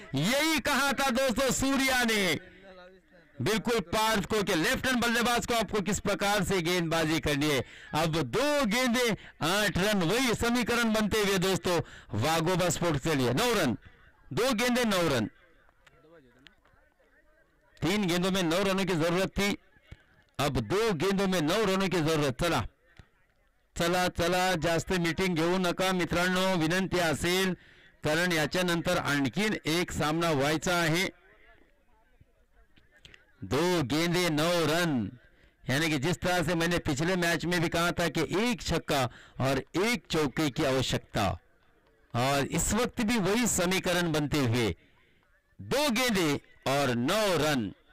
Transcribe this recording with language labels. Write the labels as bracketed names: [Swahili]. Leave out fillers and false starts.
[Hindi] यही कहा था दोस्तों सूर्या ने बिल्कुल पार्थ को कि लेफ्ट हैंड बल्लेबाज को आपको किस प्रकार से गेंदबाजी करनी है। अब 2 गेंदे 8 रन, वही समीकरण बनते हुए दोस्तों वागोबा स्पोर्ट्स के लिए 9 रन। 2 गेंदे 9 रन, 3 गेंदों में 9 रनों की जरूरत थी, अब 2 गेंदों में 9 रनों की जरूरत। [Marathi] चला चला चला जास्त मीटिंग घेऊ नका मित्रांनो, विनंती असेल, कारण याच्या नंतर आणखीन एक सामना व्हायचा आहे। [Hindi] 2 गेंदे 9 रन, यानी कि जिस तरह से मैंने पिछले मैच में भी कहा था कि 1 छक्का और 1 चौके की आवश्यकता, और इस वक्त भी वही समीकरण बनते हुए 2 गेंदे और 9 रन।